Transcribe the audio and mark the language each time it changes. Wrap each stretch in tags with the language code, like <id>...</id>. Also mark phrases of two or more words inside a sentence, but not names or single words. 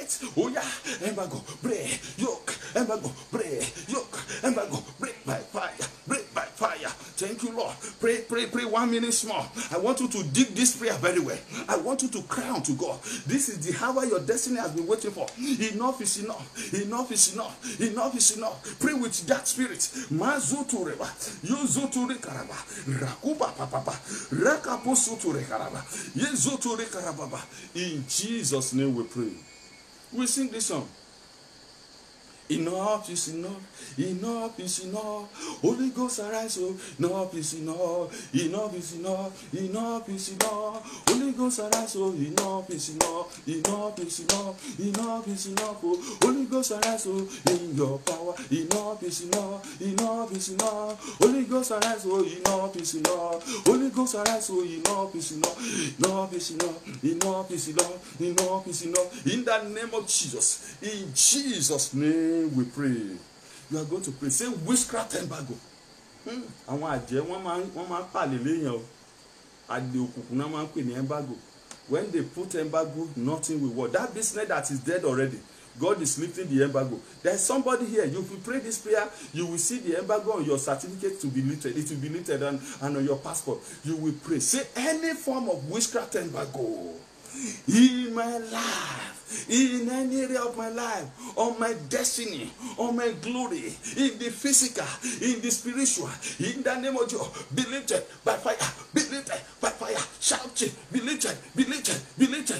<en>Oh yeah, embargo, break, yoke, embargo, break, yoke, embargo, break by fire, break by fire. Thank Thank you, Lord. Pray 1 minute more. I want you to dig this prayer very well. I want you to cry unto God. This is the hour your destiny has been waiting for. Enough is enough. Enough is enough. Enough is enough. Pray with that spirit. Mazutureba. Yuzuturi karaba. Rakuba papa. Rakapusuture karaba. Yezuturi karababa. In Jesus' name we pray. We sing this song. Enough is enough, enough is enough. Holy Ghost arise, oh, enough is enough, enough is enough, enough is enough. Holy Ghost arise, oh, enough is enough, enough is enough, enough is enough. Oh, Holy Ghost arise, oh, in your power, enough is enough, enough is enough. Holy Ghost arise, oh, enough is enough. Holy Ghost arise, oh, enough is enough, enough is enough, enough is enough, enough is enough. In the name of Jesus, in Jesus' name. We pray. You are going to pray. Say witchcraft embargo.</en> <yo>Àwọn àjẹ́ wọ́n máa pàlè léyàn o. Àdè òkùnkùn náà máa ń pè ní embargo.</yo> <en>When they put embargo, nothing will work. That business that is dead already, God is lifting the embargo. There is somebody here. You will pray this prayer. You will see the embargo on your certificate to be lifted. It will be lifted and on your passport. You will pray. Say any form of witchcraft embargo in my life, in any area of my life, on my destiny, on my glory, in the physical, in the spiritual, in the name of Jesus, be lifted by fire, be lifted by fire, shout it, be lifted, be lifted, be lifted.</en>